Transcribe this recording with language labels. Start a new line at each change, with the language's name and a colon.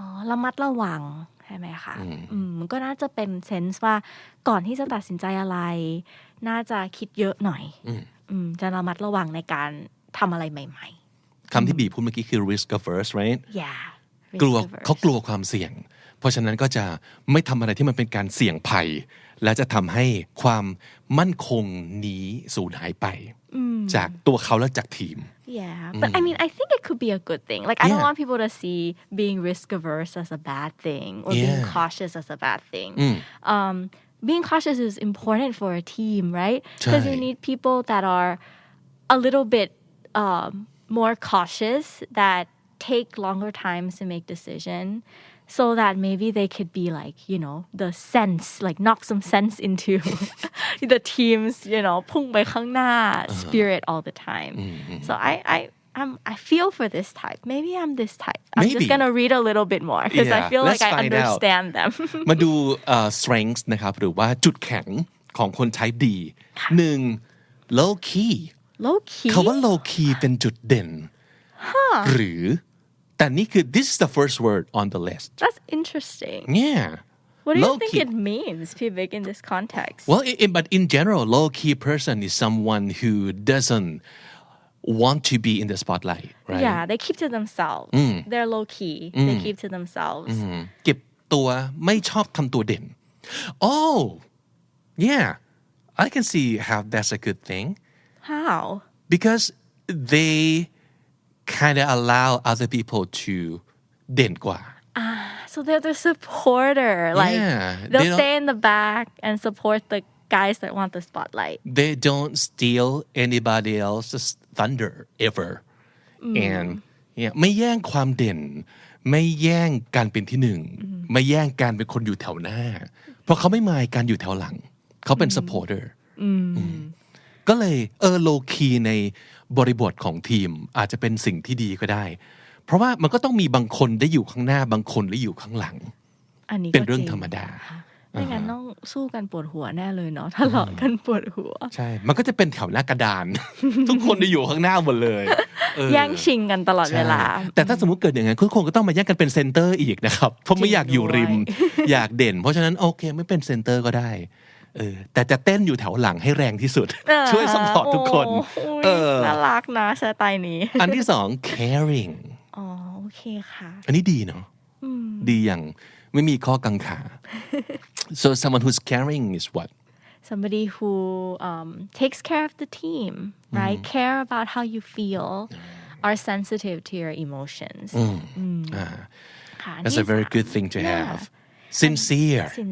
Thai: ระมัดระวังใช่ไหมคะมันก็น่าจะเป็นเซนส์ว่าก่อนที่จะตัดสินใจอะไรน่าจะคิดเยอะหน่อยจะระมัดระวังในการทำอะไรใหม่ๆ คำที่บีพูดเมื่อกี้คือ risk averse right
English: yeah
Thai: กลัวเขากลัวความเสี่ยงเพราะฉะนั้นก็จะไม่ทำอะไรที่มันเป็นการเสี่ยงภัยและจะทำให้ความมั่นคงนี้สูญหายไปจากตัวเขาและจากทีม
English: Yeah, but I mean, I think it could be a good thing. Like, I don't want people to see being risk averse as a bad thing or being cautious as a bad thing. Being cautious is important for a team, right? Because you need people that are a little bit more cautious that take longer times to make decision so that maybe they could be like the sense like knock some sense into the team's
Thai: พุ่งไปข้างหน้า
English: spirit all the time so I feel for this type maybe I'm this type I'm just gonna read a little bit more because I feel like I understand them
Thai: มาดูstrengths นะครับหรือว่าจุดแข็งของคน type D 1 low key
English: low key
Thai: คำว่า low key เป็นจุดเด่นหรือแต่นี่คือ
English: this is the first word on the list that's interesting yeah what do you low think key. it means Pivik in this context well but in general low key person is someone who doesn't want to be in the spotlight right yeah they keep to themselves they're low key they keep to themselves
Thai: เก็บตัวไม่ชอบทำตัวเด่น
English: oh yeah I can see how that's a good thing how because they kind of allow other people to
Thai: เด่นกว่า
English: so they're the supporter like they'll stay in the back and support the guys that want the spotlight they don't steal anybody else's thunder ever and yeah
Thai: ไม่แย่งความเด่นไม่แย่งการเป็นที่หนึ่งไม่แย่งการเป็นคนอยู่แถวหน้าเพราะเขาไม่มายการอยู่แถวหลังเขาเป็น supporter ก็เลยlow key ในบริบทของทีมอาจจะเป็นสิ่งที่ดีก็ได้เพราะว่ามันก็ต้องมีบางคนได้อยู่ข้างหน้าบางคนได้อยู่ข้างหลัง อันนี้ เป็นเรื่องธรรมดา ไม่งั้นต้องสู้กันปวดหัวแน่เลยเนาะทะเลาะกันปวดหัว ใช่มันก็จะเป็นแถวหน้ากระดาน ทุกคนได้อยู่ข้างหน้าหมดเลย แย่งชิงกันตลอดเวลา แต่ถ้าสมมุติเกิดอย่างนั้นทุกคนก็ต้องมาแย่งกันเป็นเซนเตอร์อีกนะครับเพราะไม่อยากอยู่ริมอยากเด่นเพราะฉะนั้นโอเคไม่เป็นเซนเตอร์ก็ได้แต่จะเต้นอยู่แถวหลังให้แรงที่สุดช่วยซัพพอร์ตทุกคน น่ารักนะสไตล์นี้ อันที่สอง caring อ๋อโอเคค่ะ อันนี้ดีเนาะดีอย่างไม่มีข้อกังขา
English: so someone who's caring is what somebody who takes care of the team right care about how you feel are sensitive to your emotions that's a very good thing to have sincere